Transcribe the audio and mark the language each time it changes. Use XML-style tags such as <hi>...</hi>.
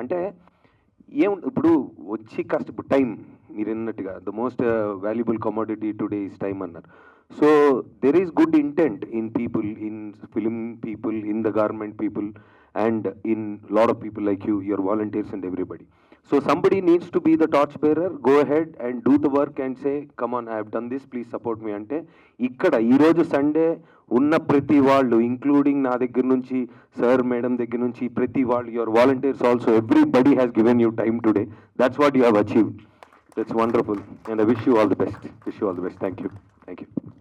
<te>అంటే ఇప్పుడు వచ్చి ఇప్పుడు టైం మీరు అన్నట్టుగా</te> <en>the most valuable commodity today is time</en> <te>అన్నారు.</te> <en>So there is good intent in people, in film people, in the government people, and in lot of people like you, your volunteers and everybody. So somebody needs to be the torch bearer, go ahead and do the work and say, come on, I have done this, please support me.</en> <te>అంటే ఇక్కడ ఈరోజు Sunday ఉన్న ప్రతి వాళ్ళు, including నా దగ్గర నుంచి sir madam దగ్గర నుంచి ప్రతి వాళ్ళు,</te> <en>Your volunteers also, everybody has given you time today. That's what you have achieved. That's wonderful and I wish you all the best. Thank you.</en>